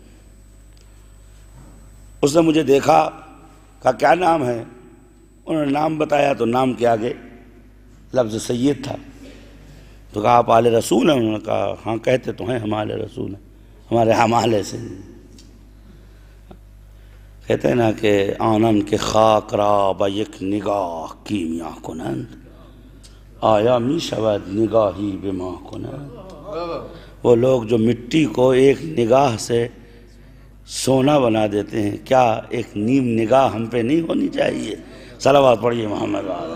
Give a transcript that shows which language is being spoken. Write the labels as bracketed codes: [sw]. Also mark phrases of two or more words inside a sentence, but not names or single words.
[ur] اس نے مجھے دیکھا، کہا کیا نام ہے؟ انہوں نے نام بتایا تو نام کے آگے لفظ سید تھا۔ تو کہا آپ آل رسول ہیں؟ انہوں نے کہا ہاں کہتے تو ہیں ہم آل رسول ہیں، ہمارے حمالے سے۔ کہتے ہیں نا کہ [fa] آنن کے خاک را با یک نگاہ کیمیا کنند، آیا می شود نگاہی بما کنند۔ [ur] وہ لوگ جو مٹی کو ایک نگاہ سے سونا بنا دیتے ہیں، کیا ایک نیم نگاہ ہم پہ نہیں ہونی چاہیے؟ صلوات پڑھیے محمد۔